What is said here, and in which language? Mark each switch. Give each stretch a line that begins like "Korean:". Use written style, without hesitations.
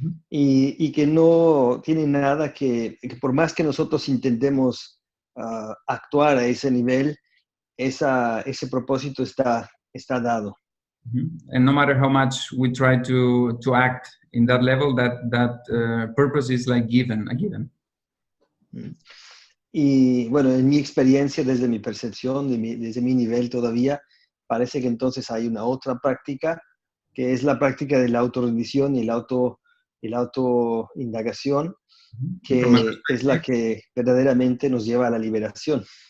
Spanish: Y que no tiene nada que por más que nosotros intentemos actuar a ese nivel, ese propósito está dado.
English: And no matter how much we try to act in that level, that purpose is like given.
Spanish: Y bueno, en mi experiencia, desde mi percepción, desde mi nivel todavía, parece que entonces hay una otra práctica, que es la práctica de la autorrendición y la autoindagación, que es la que verdaderamente nos lleva a la liberación.